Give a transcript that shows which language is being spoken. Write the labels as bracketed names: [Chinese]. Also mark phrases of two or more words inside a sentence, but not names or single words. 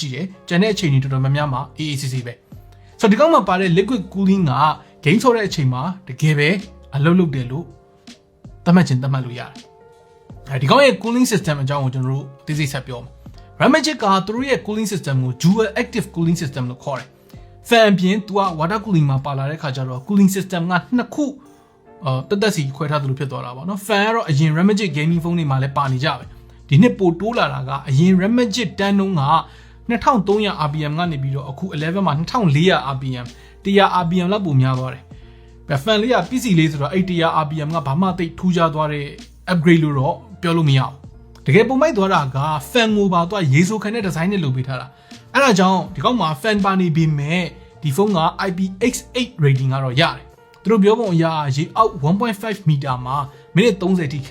[Burmese] ရှိတယ်ကျန်တဲ့အချိန်တွေတော်တော်များများမှာ AACC ပဲဆိုတော့ဒီကောင်မှာပါတဲ့ [English] liquid cooling [Burmese] က game ဆော့တဲ့အချိန်မှာတကယ်ပဲအလုပ်လုပ်တယ်လို့သတ်မှတ်လို့ရတယ်ဒီကောင်ရဲ့ [English] cooling system [Burmese] အကြောင်းကိုကျွန်တော်တို့သိစိတ်ဆက်ပြောမယ် Ramagic ကသူတို့ရဲ့ cooling system ကို [English] dual active cooling system [Burmese] လို့ခေါ်တယ် fan ပြင်သူက [English] water cooling [Burmese] မှာပါလာတဲ့ခါကျတော့ [English] cooling system [Burmese] ကနှစ်ခုတက်စီခွဲထားသလိုဖြစ်သွားတာပေါ့နော် fan ကတော့အရင် Ramagic [English] gaming phone [Burmese] တွေမှာလည်းပါနေကြပဲဒီနှစ်ပိုတိုးလာတာကအရင် Ramagic တန်းတုံးက 2300 RPM ကနေပြီးတော့အခု11မှာ2400 RPM 100 RPM လောက်ပိုများသွားတယ်။ fan လေးက PC လေးဆိုတော့အဲ့100 RPM ကဘာမှသိထူးခြားသွားတဲ့ upgrade လို့တော့ပြောလို့မရဘူး။တကယ်ပုံမိုက်သွားတာက fan ကိုပါတော့ရေဆိုခံတဲ့ design နဲ့လုပ်ပေးထားတာ။အဲ့ဒါကြောင့်ဒီကောက်မှာ fan ပါနေပြီမဲ့ဒီဖုန်းက IPX8 rating ကတော့ရတယ်။သူတို့ပြောပုံအရရေအောက် 1.5 meter မှာမိနစ်30ထိခံ